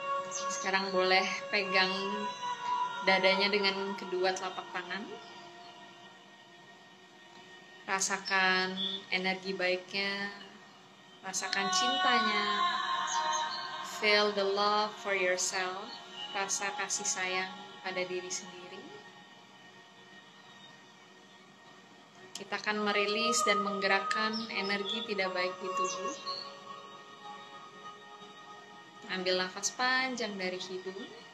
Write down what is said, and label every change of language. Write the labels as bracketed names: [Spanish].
[Indonesian] Sekarang boleh pegang dadanya dengan kedua telapak tangan. Rasakan energi baiknya, rasakan cintanya. [English] Feel the love for yourself. [Indonesian] Rasa kasih sayang pada diri sendiri. Kita akan merilis dan menggerakkan energi tidak baik di tubuh. Ambil nafas panjang dari hidung.